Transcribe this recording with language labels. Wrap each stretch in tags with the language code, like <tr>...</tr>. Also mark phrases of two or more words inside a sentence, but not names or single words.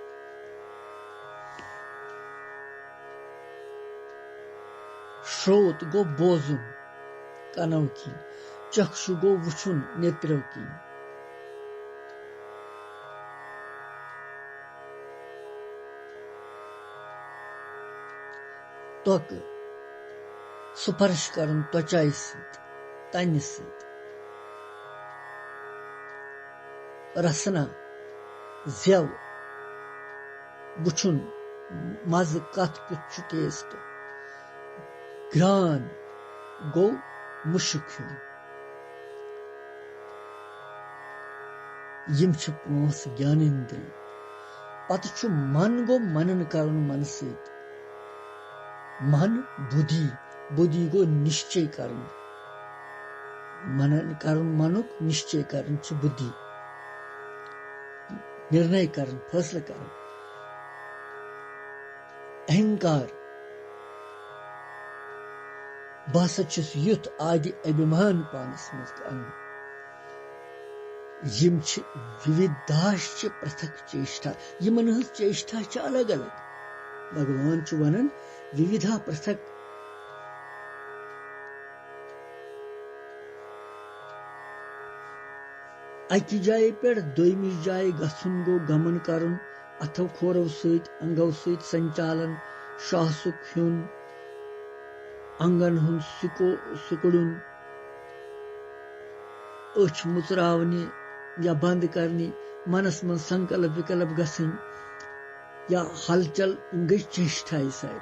<ks>श्रोत गो बोजुन कनव की, चक्षु गो वुचुन नेत्रों की, त्वक स्पर्श करन त्वचाई सत तन सत, रसना जेव वुचुन मज कत कुछ टेस्ट, घ्राण गो मुश्क हूं। यम छ पांच ज्ञानेन्द्रिय। पत छु मन गो मनन करन मन सत, मन बुद्धि, बुद्धि गो निश्चय करन, मनन करन मनुक निश्चय करन छ बुद्धि, निर्णय करन फैसला करन। अहंकार बस युथ आदि अभिमान पानस मज अन। यम छ</ks> <sa>विविधाश्च पृथक चेष्टा।</sa> <ks>यमन हज चेष्टा छ अलग अलग। भगवान छ वनन</ks> <sa>विविधा पृथक।</sa> <ks>अकि जाय पे दोयमिश जाय गछुन गो गमन करन, अथव खोरव सत अंगव सत संचालन, श्वासुक ह्युन, अंगन हुन सिकुड़ुन, अछ मुचरावने या बंद करने, मनस मन संकल्प विकल्प गसन या हलचल गई चेष्टा सारी।</ks>